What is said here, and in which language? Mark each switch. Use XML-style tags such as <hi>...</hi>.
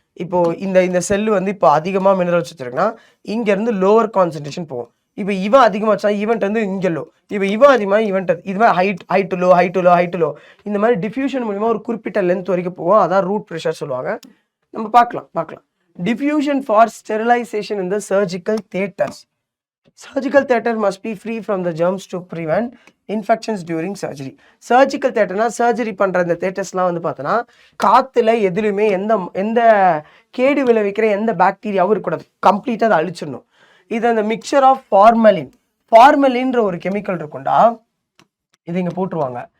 <ta>இப்போ இந்த செல்லு வந்து இப்போ அதிகமாக மினரல்ஸ் வச்சிருக்குன்னா இங்க இருந்து லோவர் கான்சன்ட்ரேஷன் போகும். இப்போ இவன் அதிகமாக வச்சா இவன்ட் வந்து இங்கே லோ, இப்போ இவன் அதிகமாக இவன்ட் இது மாதிரி ஹை டு லோ இந்த மாதிரி டிஃப்யூஷன் மூலிமா ஒரு குறிப்பிட்ட லென்த் வரைக்கும் போகும். அதான் ரூட் ப்ரெஷர் சொல்லுவாங்க. நம்ம பார்க்கலாம்.</ta> <en>Diffusion for sterilisation in the surgical theatres. Surgical theatre must be free from the germs to prevent infections during surgery.</en> <ta>Surgical theatreனா surgery பண்ணுற இந்த தேட்டர்ஸ்லாம் வந்து பார்த்தோன்னா காற்றுல எதுலையுமே எந்த எந்த கேடு விளைவிக்கிற எந்த பாக்டீரியாவும் இருக்கக்கூடாது, கம்ப்ளீட்டாக அதை அழிச்சிடணும். இது அந்த மிக்சர் ஆஃப் ஃபார்மலின்ற ஒரு கெமிக்கல் இருக்கும்டா, இது இங்கே போட்டுருவாங்க.</ta>